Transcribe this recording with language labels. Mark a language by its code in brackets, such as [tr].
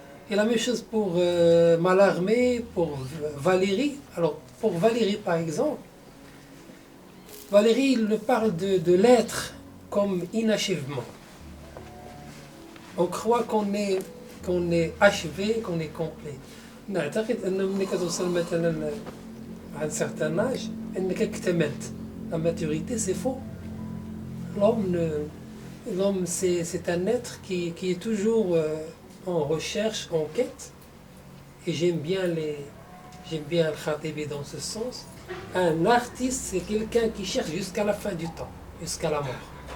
[fr] Et la même chose pour Mallarmé, pour Valéry. Alors, pour Valéry, par exemple, Valéry, il parle de l'être comme inachèvement. On croit qu'on est achevé, qu'on est complet. [ar] نعتقد أنه ملي كتوصل مثلا [fr] à un certain âge [ar] أنك اكتملت. [fr] La maturité, c'est faux. L'homme c'est un être qui est toujours en recherche, en quête. Et j'aime bien Al-Khatibi dans ce sens. Un artiste, c'est quelqu'un qui cherche jusqu'à la fin du temps, jusqu'à la mort.